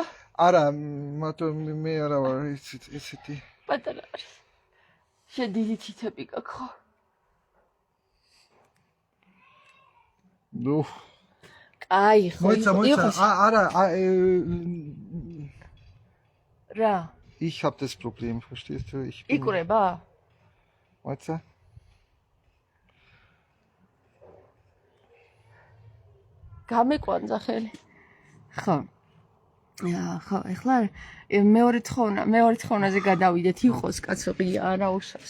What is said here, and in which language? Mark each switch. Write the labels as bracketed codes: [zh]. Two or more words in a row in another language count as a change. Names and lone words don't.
[ka] არა, მე არა ვარ ისეთი. პატარა არის. შედიდი თითები გაქვს ხო? ნუ. კაი ხო. მოიცა. არა, რა? [de] Ich habe das Problem, verstehst du? [ka] იკვრება? მოიცა. გამეკვანძა ხელი. ხო, ეხლა მეორე თხოვნაზე გადავიდეთ, იყოს კაცო ღია, არა უშავს.